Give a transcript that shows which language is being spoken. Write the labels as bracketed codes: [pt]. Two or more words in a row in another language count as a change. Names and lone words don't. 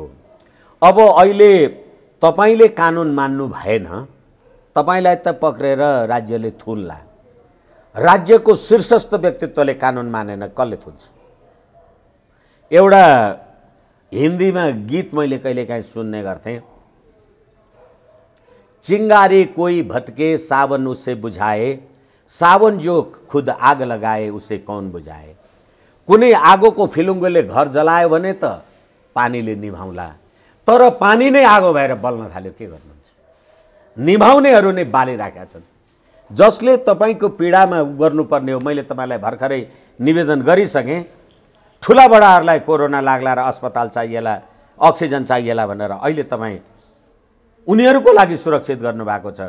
[ne] अब अहिले तपाईँले कानुन मान्नु भएन, तपाईँलाई त पक्रेर राज्यले थुन्ला। राज्यको शीर्षस्थ व्यक्तित्वले कानुन मानेन, कसले थुन्छ? एउटा हिन्दीमा गीत मैले कहिलेकाहीँ सुन्ने गर्थेँ, [hi] चिंगारी कोई भटके सावन उसे बुझाए, सावन जो खुद आग लगाए उसे कौन बुझाए। [ne] कुनै आगोको फिलुङ्गोले घर जलायो भने त पानीले निभाउला, तर पानी नै आगो भएर बल्न थाल्यो, के गर्नुहुन्छ? निभाउनेहरू नै बालिराखेका छन्। जसले तपाईँको पीडामा गर्नुपर्ने हो। मैले तपाईँलाई भर्खरै निवेदन गरिसकेँ, ठुला बडाहरूलाई कोरोना लाग्ला र अस्पताल चाहिएला, अक्सिजन चाहिएला भनेर अहिले तपाईँ उनीहरूको लागि सुरक्षित गर्नुभएको छ।